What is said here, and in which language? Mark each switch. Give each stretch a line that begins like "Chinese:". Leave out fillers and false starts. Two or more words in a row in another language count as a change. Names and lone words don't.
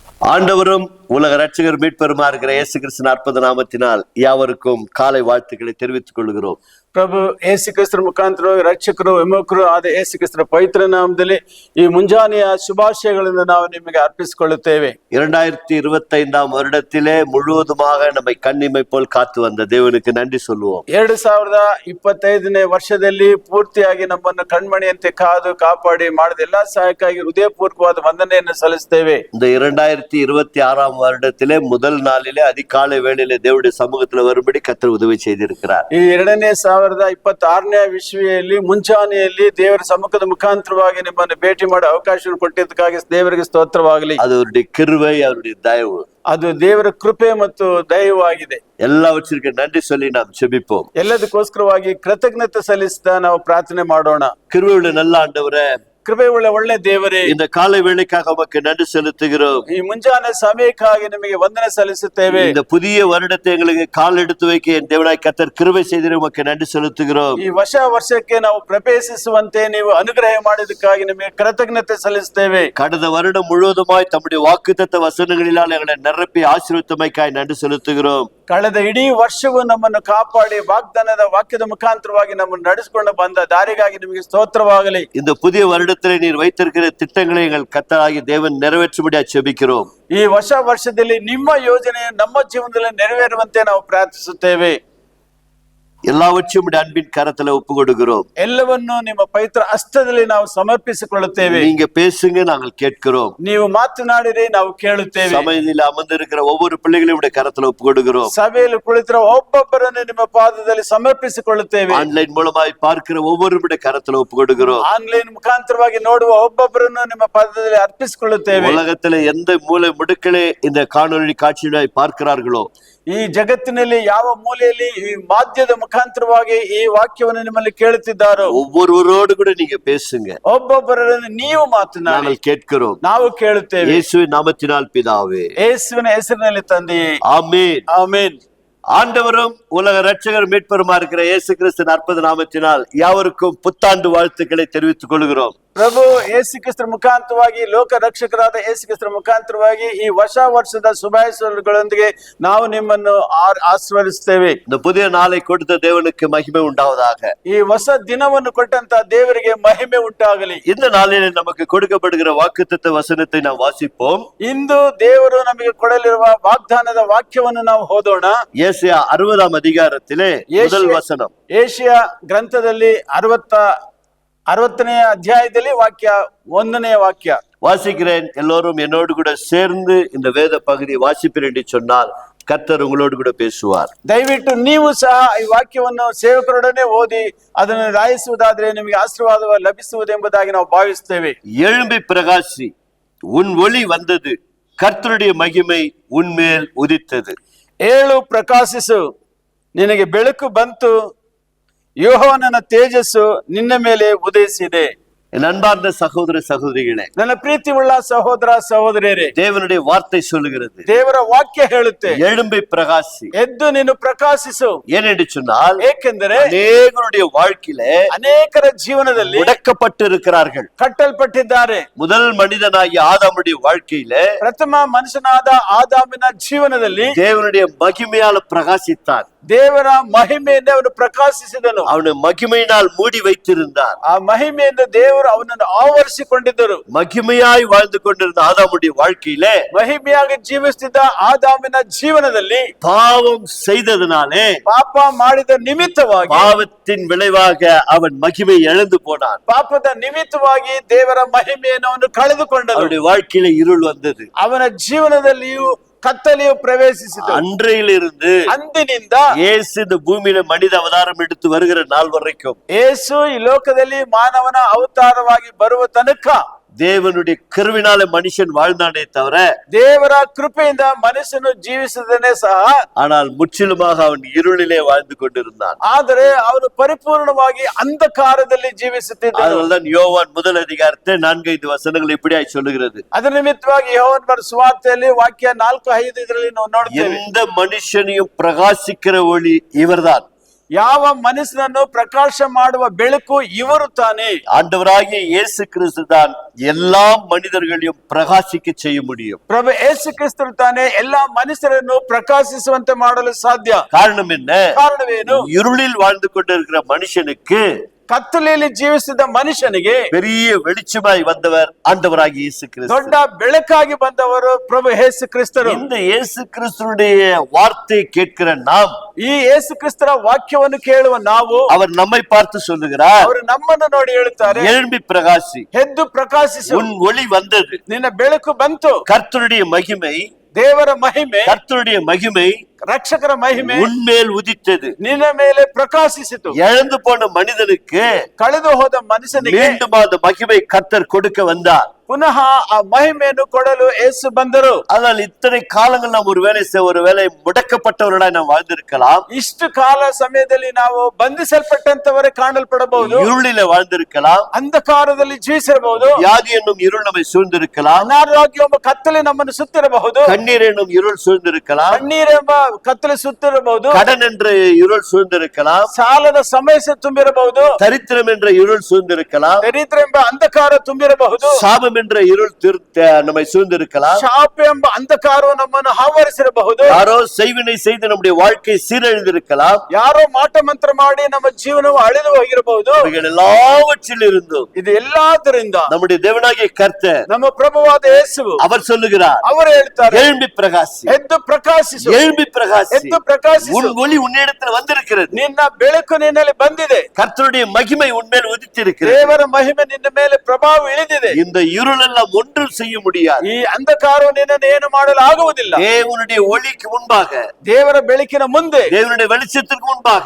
Tamil: ஆண்டவரும் உலக ரட்சகர் மீட்பெருமா இருக்கிற இயேசு கிறிஸ்து அற்புத நாமத்தினால் யாவருக்கும் காலை வாழ்த்துக்களை தெரிவித்துக் கொள்கிறோம்.
Kannada: ಪ್ರಭು ಯೇಸು ಕ್ರಿಸ್ತರ ಮುಖಾಂತರ ರಕ್ಷಕರು ವಿಮೋಚಕರು ಆದ ಯೇಸು ಕ್ರಿಸ್ತರ ಪವಿತ್ರ ನಾಮದಲ್ಲಿ ಈ ಮುಂಜಾನೆಯ ಶುಭಾಶಯಗಳನ್ನು ನಾವು ನಿಮಗೆ ಅರ್ಪಿಸಿಕೊಳ್ಳುತ್ತೇವೆ.
Tamil: 2025 வருடத்திலே முழுவதுமாக நம்மை கண்ணிமை போல் காத்து வந்த தேவனுக்கு நன்றி சொல்லுவோம்.
Kannada: 2025ನೇ ವರ್ಷದಲ್ಲಿ ಪೂರ್ತಿಯಾಗಿ ನಮ್ಮನ್ನು ಕಣ್ಮಣಿಯಂತೆ ಕಾದು ಕಾಪಾಡಿ ಮಾಡಿದ ಎಲ್ಲಾ ಸಹಾಯಕ್ಕಾಗಿ ಹೃದಯಪೂರ್ವಕವಾದ ವಂದನೆಯನ್ನು ಸಲ್ಲಿಸುತ್ತೇವೆ.
Tamil: இந்த 2026 வருடத்திலே முதல் நாளிலே அதிகாலை வேளையிலே தேவனுடைய சமூகத்தில் வரும்படி கர்த்தர் உதவி செய்திருக்கிறார்.
Kannada: ಈ 2026ನೇ ವಿಶ್ವಿಯಲ್ಲಿ ಮುಂಚಾನೆಯಲ್ಲಿ ದೇವರ ಸಮ್ಮುಖದ ಮುಖಾಂತರವಾಗಿ ನಿಮ್ಮನ್ನು ಭೇಟಿ ಮಾಡೋ ಅವಕಾಶ ಕೊಟ್ಟಿದ್ದಕ್ಕಾಗಿ ದೇವರಿಗೆ ಸ್ತೋತ್ರವಾಗಲಿ.
Tamil: அது அவருடைய கிருபை, அவருடைய தயவு,
Kannada: ಅದು ದೇವರ ಕೃಪೆ ಮತ್ತು ದಯವಾಗಿದೆ.
Tamil: எல்லாவற்றிற்கு நன்றி சொல்லி நாம் ஜெபிப்போம்.
Kannada: ಎಲ್ಲದಕ್ಕೋಸ್ಕರವಾಗಿ ಕೃತಜ್ಞತೆ ಸಲ್ಲಿಸ್ತಾ ನಾವು ಪ್ರಾರ್ಥನೆ ಮಾಡೋಣ.
Tamil: கிருபையுள்ள நல்ல ஆண்டவரே,
Kannada: ಕೃಪೆಯುಳ್ಳ ಒಳ್ಳೆ ದೇವರೇ,
Tamil: இந்த காலை வேளைக்காக உமக்கு நன்றி செலுத்துகிறோம்.
Kannada: ಈ ಮುಂಜಾನೆ ಸಮಯಕ್ಕಾಗಿ ನಿಮಗೆ ವಂದನೆ ಸಲ್ಲಿಸುತ್ತೇವೆ.
Tamil: இந்த புதிய வருடத்தை எங்களுக்கு கால் எடுத்து வைக்க என் தேவனாய் கர்த்தர் கிருபை செய்து உமக்கு நன்றி செலுத்துகிறோம்.
Kannada: ಈ ಹೊಸ ವರ್ಷಕ್ಕೆ ನಾವು ಪ್ರವೇಶಿಸುವಂತೆ ನೀವು ಅನುಗ್ರಹ ಮಾಡಿದ್ದಕ್ಕಾಗಿ ನಿಮಗೆ ಕೃತಜ್ಞತೆ ಸಲ್ಲಿಸುತ್ತೇವೆ.
Tamil: கடந்த வருடம் முழுவதுமாய் தம்முடைய வாக்குத்தத்த வசனங்களினால் எங்களை நிரப்பி ஆசீர்வதித்தமைக்காய் நன்றி செலுத்துகிறோம்.
Kannada: ಕಳೆದ ಇಡೀ ವರ್ಷವು ನಮ್ಮನ್ನು ಕಾಪಾಡಿ ವಾಗ್ದಾನದ ವಾಕ್ಯದ ಮುಖಾಂತರವಾಗಿ ನಮ್ಮನ್ನು ನಡೆಸಿಕೊಂಡು ಬಂದ ದಾರಿಗಾಗಿ ನಿಮಗೆ ಸ್ತೋತ್ರವಾಗಲಿ.
Tamil: இந்த புதிய வருடத்திலே நீர் வைத்திருக்கிற திட்டங்களை எங்கள் கர்த்தராகிய தேவன் நிறைவேற்றும்படியாக ஜெபிக்கிறோம்.
Kannada: ಈ ಹೊಸ ವರ್ಷದಲ್ಲಿ ನಿಮ್ಮ ಯೋಜನೆ ನಮ್ಮ ಜೀವನದಲ್ಲಿ ನೆರವೇರುವಂತೆ ನಾವು ಪ್ರಾರ್ಥಿಸುತ್ತೇವೆ.
Tamil: எல்லாவற்றையும் அன்பின் கரத்துல ஒப்பு கொடுக்கிறோம்.
Kannada: ಎಲ್ಲವನ್ನು ನಿಮ್ಮ ಪವಿತ್ರ ಹಸ್ತದಲ್ಲಿ ನಾವು ಸಮರ್ಪಿಸಿಕೊಳ್ಳುತ್ತೇವೆ.
Tamil: நீங்க பேசுங்க, நாங்கள் கேட்கிறோம்.
Kannada: ನೀವು ಮಾತನಾಡಿರಿ, ನಾವು ಕೇಳುತ್ತೇವೆ.
Tamil: சபையில் அமர்ந்திருக்கிற ஒவ்வொரு பிள்ளைகளையும் உடைய கரத்துல ஒப்பு கொடுக்கிறோம்.
Kannada: ಸಭೆಯಲ್ಲಿ ಕುಳಿತಿರುವ ಒಬ್ಬೊಬ್ಬರನ್ನು ನಿಮ್ಮ ಪಾದದಲ್ಲಿ ಸಮರ್ಪಿಸಿಕೊಳ್ಳುತ್ತೇವೆ.
Tamil: ஆன்லைன் மூலமாய் பார்க்கிற ஒவ்வொருடைய கரத்துல ஒப்பு கொடுக்கிறோம்.
Kannada: ಆನ್ಲೈನ್ ಮುಖಾಂತರವಾಗಿ ನೋಡುವ ಒಬ್ಬೊಬ್ಬರನ್ನು ನಿಮ್ಮ ಪಾದದಲ್ಲಿ ಅರ್ಪಿಸಿಕೊಳ್ಳುತ್ತೇವೆ.
Tamil: உலகத்துல எந்த மூலை முடுக்களே இந்த காணொளி காட்சியாய் பார்க்கிறார்களோ,
Kannada: ಈ ಜಗತ್ತಿನಲ್ಲಿ ಯಾವ ಮೂಲೆಯಲ್ಲಿ ಈ ಮಾಧ್ಯಮದ ಮುಖಾಂತರವಾಗಿ ಈ ವಾಕ್ಯವನ್ನು ನಿಮ್ಮಲ್ಲಿ ಕೇಳುತ್ತಿದ್ದಾರೋ
Tamil: ஒவ்வொருவரோடு கூட நீங்க பேசுங்க.
Kannada: ಒಬ್ಬೊಬ್ಬರನ್ನು ನೀವು ಮಾತನಾಡಿ,
Tamil: நாங்கள் கேட்கிறோம்.
Kannada: ನಾವು ಕೇಳುತ್ತೇವೆ.
Tamil: இயேசுவின் நாமத்தினால் பிதாவே,
Kannada: ಯೇಸುವಿನ ಹೆಸರಿನಲ್ಲಿ ತಂದೆಯೇ,
Tamil: ஆமென்.
Kannada: ಆಮೆನ್.
Tamil: ஆண்டவரும் உலக ரட்சகர் மீட்பருமா இருக்கிற இயேசு கிறிஸ்து அற்புத நாமத்தினால் யாவருக்கும் புத்தாண்டு வாழ்த்துக்களை தெரிவித்துக் கொள்கிறோம்.
Kannada: ಪ್ರಭು ಯೇಸು ಕ್ರಿಸ್ತರ ಮುಖಾಂತರವಾಗಿ ಲೋಕ ರಕ್ಷಕರಾದ ಯೇಸು ಕ್ರಿಸ್ತರ ಮುಖಾಂತರವಾಗಿ ಈ ಹೊಸ ವರ್ಷದ ಶುಭಾಶಯಗಳೊಂದಿಗೆ ನಾವು ನಿಮ್ಮನ್ನು ಆಶೀರ್ವದಿಸುತ್ತೇವೆ.
Tamil: இந்த புதிய நாளை கொடுத்த தேவனுக்கு மகிமை உண்டாவதாக.
Kannada: ಈ ಹೊಸ ದಿನವನ್ನು ಕೊಟ್ಟಂತ ದೇವರಿಗೆ ಮಹಿಮೆ ಉಂಟಾಗಲಿ.
Tamil: இந்த நாளில் நமக்கு கொடுக்கப்படுகிற வாக்குத்தத்த வசனத்தை நாம் வாசிப்போம்.
Kannada: ಇಂದು ದೇವರು ನಮಗೆ ಕೊಡಲಿರುವ ವಾಗ್ದಾನದ ವಾಕ್ಯವನ್ನು ನಾವು ಓದೋಣ.
Tamil: ஏசாயா 60 அதிகாரத்திலே முதல் வசனம்.
Kannada: ಏಷಿಯಾ ಗ್ರಂಥದಲ್ಲಿ 60ನೇ ಅಧ್ಯಾಯದಲ್ಲಿ ವಾಕ್ಯ 1ನೇ ವಾಕ್ಯ
Tamil: வாசிக்கிறேன். எல்லோரும் என்னோடு கூட சேர்ந்து இந்த வேத பகுதியை வாசிப்பீர் என்று சொன்னால் கர்த்தர் உங்களோடு கூட பேசுவார்.
Kannada: ದಯವಿಟ್ಟು ನೀವು ಸಹ ಈ ವಾಕ್ಯವನ್ನು ಸೇವಕರೊಡನೆ ಓದಿ ಅದನ್ನು ರಾಯಿಸುವುದಾದ್ರೆ ನಿಮಗೆ ಆಶೀರ್ವಾದ ಲಭಿಸುವುದೆಂಬುದಾಗಿ ನಾವು ಭಾವಿಸುತ್ತೇವೆ.
Tamil: எழும்பி பிரகாசி, உன் ஒளி வந்தது, கர்த்தருடைய மகிமை உன்மேல் உதித்தது.
Kannada: ಏಳು ಪ್ರಕಾಶಿಸು, ನಿನಗೆ ಬೆಳಕು ಬಂತು, ಯೆಹೋವನ ತೇಜಸ್ಸು ನಿನ್ನ ಮೇಲೆ ಉದಯಿಸಿದೆ.
Tamil: என் அன்பார்ந்த சகோதர சகோதரிகளே,
Kannada: ನನ್ನ ಪ್ರೀತಿ ಉಳ್ಳ ಸಹೋದರ ಸಹೋದರಿಯರೇ,
Tamil: தேவனுடைய வார்த்தை சொல்லுகிறது,
Kannada: ದೇವರ ವಾಕ್ಯ ಹೇಳುತ್ತೆ,
Tamil: எழும்பி பிரகாசி,
Kannada: ಎದ್ದು ನೀನು ಪ್ರಕಾಶಿಸು.
Tamil: ஏனென்று சொன்னால்
Kannada: ಏಕೆಂದರೆ
Tamil: அநேகருடைய வாழ்க்கையிலே
Kannada: ಅನೇಕರ ಜೀವನದಲ್ಲಿ
Tamil: முடக்கப்பட்டு இருக்கிறார்கள்.
Kannada: ಕಟ್ಟಲ್ಪಟ್ಟಿದ್ದಾರೆ.
Tamil: முதல் மனிதனாகிய ஆதாமுடைய வாழ்க்கையிலே
Kannada: ಪ್ರಥಮ ಮನುಷ್ಯನಾದ ಆದಾಮನ ಜೀವನದಲ್ಲಿ
Tamil: தேவனுடைய மகிமையால் பிரகாசித்தான்.
Kannada: ದೇವರ ಮಹಿಮೆಯಿಂದ ಅವನು ಪ್ರಕಾಶಿಸಿದನು.
Tamil: அவனை மகிமையினால் மூடி வைத்திருந்தார்.
Kannada: ಆ ಮಹಿಮೆಯಿಂದ ದೇವರು ಅವನನ್ನು ಆವರಿಸಿಕೊಂಡಿದ್ದರು.
Tamil: மகிமையாய் வாழ்ந்து கொண்டிருந்த ஆதாமுடைய வாழ்க்கையிலே
Kannada: ಮಹಿಮೆಯಾಗಿ ಜೀವಿಸುತ್ತಿದ್ದ ಆದಾಮನ ಜೀವನದಲ್ಲಿ
Tamil: பாவம் செய்ததனாலே,
Kannada: ಪಾಪ ಮಾಡಿದ ನಿಮಿತ್ತವಾಗಿ,
Tamil: பாவத்தின் விளைவாக அவன் மகிமை இழந்து போனான்.
Kannada: ಪಾಪದ ನಿಮಿತ್ತವಾಗಿ ದೇವರ ಮಹಿಮೆಯನ್ನು ಅವನು ಕಳೆದುಕೊಂಡನು.
Tamil: அவனுடைய வாழ்க்கையில இருள் வந்தது.
Kannada: ಅವನ ಜೀವನದಲ್ಲಿಯೂ ಕತ್ತಲೆಯು ಪ್ರವೇಶಿಸಿತು.
Tamil: அன்றையிலிருந்து
Kannada: ಅಂದಿನಿಂದ
Tamil: இயேசு இந்த பூமியில மனித அவதாரம் எடுத்து வருகிற நாள் வரைக்கும்,
Kannada: ಯೇಸು ಈ ಲೋಕದಲ್ಲಿ ಮಾನವನ ಅವತಾರವಾಗಿ ಬರುವ ತನಕ
Tamil: தேவனுடைய கிருபையினாலே மனுஷன் வாழ்ந்தானே தவிர,
Kannada: ದೇವರ ಕೃಪೆಯಿಂದ ಮನುಷ್ಯನು ಜೀವಿಸಿದನೇ ಸಹ,
Tamil: ஆனால் முற்றிலுமாக அவன் இருளிலே வாழ்ந்து கொண்டிருந்தான்.
Kannada: ಆದರೆ ಅವನು ಪರಿಪೂರ್ಣವಾಗಿ ಅಂಧಕಾರದಲ್ಲಿ ಜೀವಿಸುತ್ತಿದ್ದನು.
Tamil: அதனால்தான் யோவான் முதல் அதிகாரத்தை 4-5 வசனங்கள் இப்படியாய் சொல்லுகிறது.
Kannada: ಅದರ ನಿಮಿತ್ತವಾಗಿ ಯೋಹಾನ ಬರೆದ ಸುವಾರ್ತೆಯಲ್ಲಿ ವಾಕ್ಯ 4-5 ಇದರಲ್ಲಿ ನಾವು ನೋಡ್ತೇವೆ.
Tamil: எந்த மனுஷனையும் பிரகாசிக்கிற ஒளி இவர்தான்.
Kannada: ಯಾವ ಮನಸ್ಸನ್ನು ಪ್ರಕಾಶ ಮಾಡುವ ಬೆಳಕು ಇವರು ತಾನೇ.
Tamil: ஆண்டவராகிய இயேசு கிறிஸ்து தான் எல்லா மனிதர்களையும் பிரகாசிக்க செய்ய முடியும்.
Kannada: ಪ್ರಭು ಯೇಸು ಕ್ರಿಸ್ತರು ತಾನೇ ಎಲ್ಲಾ ಮನುಷ್ಯರನ್ನು ಪ್ರಕಾಶಿಸುವಂತೆ ಮಾಡಲು ಸಾಧ್ಯ.
Tamil: காரணம் என்ன?
Kannada: ಕಾರಣವೇನು?
Tamil: இருளில் வாழ்ந்து கொண்டிருக்கிற மனுஷனுக்கு
Kannada: ಕತ್ತಲೆಯಲ್ಲಿ ಜೀವಿಸಿದ ಮನುಷ್ಯನಿಗೆ
Tamil: பெரிய வெளிச்சமாய் வந்தவர் ஆண்டவராகிய இயேசு கிறிஸ்து.
Kannada: ದೊಡ್ಡ ಬೆಳಕಾಗಿ ಬಂದವರು ಪ್ರಭು ಯೇಸು ಕ್ರಿಸ್ತರು.
Tamil: இந்த இயேசு கிறிஸ்துடைய வார்த்தை கேட்கிற நாம்,
Kannada: ಈ ಯೇಸು ಕ್ರಿಸ್ತರ ವಾಕ್ಯವನ್ನು ಕೇಳುವ ನಾವು,
Tamil: அவர் நம்மை பார்த்து சொல்லுகிறார்,
Kannada: ಅವರು ನಮ್ಮನ್ನು ನೋಡಿ ಹೇಳುತ್ತಾರೆ,
Tamil: எழும்பி பிரகாசி,
Kannada: ಎದ್ದು ಪ್ರಕಾಶಿಸು,
Tamil: உன் ஒளி வந்தது,
Kannada: ನಿನ್ನ ಬೆಳಕು ಬಂತು.
Tamil: கர்த்தருடைய மகிமை,
Kannada: ದೇವರ ಮಹಿಮೆ,
Tamil: கர்த்தருடைய மகிமை
Kannada: ರಕ್ಷಕರ ಮಹಿಮೆ
Tamil: உன்மேல் உதித்தது,
Kannada: ನಿನ್ನ ಮೇಲೆ ಪ್ರಕಾಶಿಸಿತು.
Tamil: இழந்து போன மனிதனுக்கு
Kannada: ಕಳೆದು ಹೋದ ಮನುಷ್ಯನಿಗೆ
Tamil: மீண்டும் அந்த மகிமை கர்த்தர் கொடுக்க வந்தார்.
Kannada: ಪುನಃ ಆ ಮಹಿಮೆಯನ್ನು ಕೊಡಲು ಯೇಸು ಬಂದರು.
Tamil: ஆனால் இத்தனை காலங்கள் நாம் ஒருவேளை முடக்கப்பட்டவர்களாய் நாம் வாழ்ந்திருக்கலாம்,
Kannada: ಇಷ್ಟು ಕಾಲ ಸಮಯದಲ್ಲಿ ನಾವು ಬಂಧಿಸಲ್ಪಟ್ಟಂತವರೇ ಕಾಣಲ್ಪಡಬಹುದು,
Tamil: இருளில வாழ்ந்திருக்கலாம்,
Kannada: ಅಂಧಕಾರದಲ್ಲಿ ಜೀವಿಸಿರಬಹುದು,
Tamil: வியாதி என்னும் இருள் நம்மை சூழ்ந்திருக்கலாம்,
Kannada: ಅನಾರೋಗ್ಯ ಎಂಬ ಕತ್ತಲೆ ನಮ್ಮನ್ನು ಸುತ್ತಿರಬಹುದು,
Tamil: கண்ணீர் என்னும் இருள் சூழ்ந்திருக்கலாம்,
Kannada: ಕಣ್ಣೀರೆಂಬ ಕತ್ತಲೆ ಸುತ್ತಿರಬಹುದು,
Tamil: கடன் என்ற இருள் சூழ்ந்திருக்கலாம்,
Kannada: ಸಾಲದ ಸಮಸ್ಯೆ ತುಂಬಿರಬಹುದು,
Tamil: தரித்திரம் என்ற இருள் சூழ்ந்திருக்கலாம்,
Kannada: ದರಿದ್ರ ಎಂಬ ಅಂಧಕಾರ ತುಂಬಿರಬಹುದು,
Tamil: சாபம் என்ற இருள் நம்மை சூழ்ந்திருக்கலாம்,
Kannada: ಶಾಪ ಎಂಬ ಅಂಧಕಾರವು ನಮ್ಮನ್ನು ಆವರಿಸಿರಬಹುದು,
Tamil: யாரோ செய்வினை செய்து நம்முடைய வாழ்க்கை சீரழிந்திருக்கலாம்,
Kannada: ಯಾರೋ ಮಾಟ ಮಂತ್ರ ಮಾಡಿ ನಮ್ಮ ಜೀವನವು ಅಳಿದು ಹೋಗಿರಬಹುದು.
Tamil: இவைகள் எல்லாவற்றில் இருந்தும்
Kannada: ಇದು ಎಲ್ಲಾದರಿಂದ
Tamil: நம்முடைய தேவனாகிய கர்த்தர்,
Kannada: ನಮ್ಮ ಪ್ರಭುವಾದ ಯೇಸು
Tamil: அவர் சொல்லுகிறார்,
Kannada: ಅವರು ಹೇಳ್ತಾರೆ,
Tamil: எழும்பி பிரகாசி,
Kannada: ಎದ್ದು ಪ್ರಕಾಶಿಸು,
Tamil: எழும்பி பிரகாசி,
Kannada: ಎದ್ದು ಪ್ರಕಾಶಿಸು,
Tamil: உன் ஒளி உன்னிடத்தில் வந்திருக்கிறது,
Kannada: ನಿನ್ನ ಬೆಳಕು ನಿನ್ನಲ್ಲಿ ಬಂದಿದೆ,
Tamil: கர்த்தருடைய மகிமை உன்மேல் உதித்திருக்கிறது,
Kannada: ದೇವರ ಮಹಿಮೆ ನಿನ್ನ ಮೇಲೆ ಪ್ರಭಾವ ಇಳಿದಿದೆ.
Tamil: இந்த இருள் எல்லாம் ஒன்றும் செய்ய முடியாது.
Kannada: ಈ ಅಂಧಕಾರವು ನಿನ್ನನ್ನು ಏನು ಮಾಡಲು ಆಗುವುದಿಲ್ಲ.
Tamil: தேவனுடைய ஒளிக்கு முன்பாக,
Kannada: ದೇವರ ಬೆಳಕಿನ ಮುಂದೆ,
Tamil: தேவனுடைய வெளிச்சத்திற்கு முன்பாக